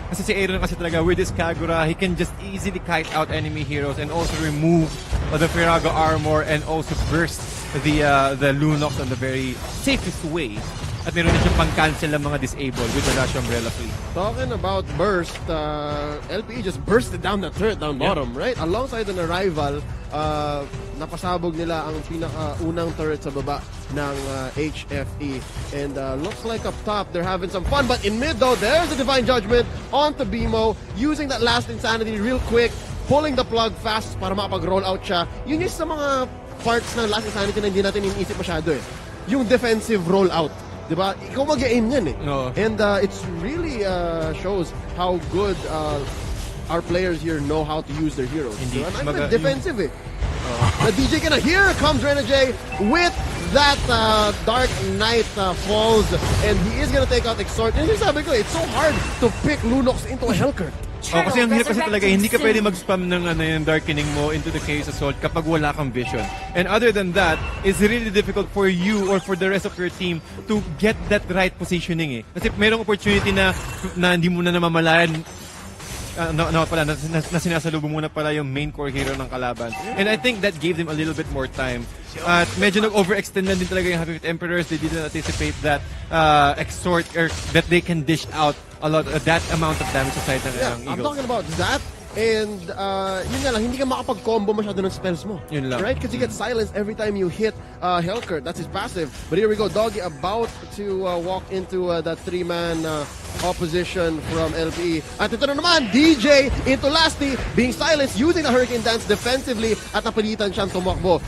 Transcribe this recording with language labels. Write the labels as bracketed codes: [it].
[tl] Kasi si Aaron kasi talaga [en] with this Kagura, he can just easily kite out enemy heroes and also remove the Firago armor and also burst the Lunox on the very safest way. [tl] At meron na siyang pang-cancel ng mga disable with the Rush Umbrella Fleet. [en] Talking about burst, LPE just bursted down the turret down bottom, right? Alongside an arrival, [tl] napasabog nila ang pinaka-unang turret sa baba ng HFE. [en] And looks like up top, they're having some fun. But in mid though, there's a Divine Judgment onto BMO, using that last insanity real quick, pulling the plug fast [tl] para makapag-roll out siya. Yun yung sa mga parts ng last insanity na hindi natin iniisip masyado eh. Yung defensive rollout. Diba? Ikaw mag-aim yan eh. [en] No. And it's really shows how good our players here know how to use their heroes. [tl] Hindi. [en] Diba? And I'm defensive eh. The DJ ka na. Here comes Renajay with that Dark Knight falls, and he is gonna take out Exhort. And [tl] yung sabi ko, [en] it's so hard to pick Lunox into a Hellcurt. [tl] Kasi ang hirap kasi talaga, hindi ka pwede mag-spam ng yung darkening mo into the Chaos Assault kapag wala kang vision. [en] And other than that, it's really difficult for you or for the rest of your team to get that right positioning eh. [tl] Kasi mayroong opportunity na hindi mo na namamalayan na sinasalubong muna pala yung main core hero ng kalaban. [en] And I think that gave them a little bit more time. [tl] At medyo nag-overextend lang din talaga yung Happy Feet Emperors. [en] They didn't anticipate that Exhort or that they can dish out a lot that amount of damage aside ng Eagles. I'm talking about that. [tl] And yun nga lang, hindi ka makapag-combo masyado ng spells mo. Yun lang. [en] Right? Because you get silenced every time you hit Hellcurt. That's his passive. But here we go. Doggy about to walk into that 3-man opposition from LPE. [tl] At ito na naman, [en] DJ into Lasty, being silenced using the Hurricane Dance defensively [tl] at napilitan siyang tumakbo.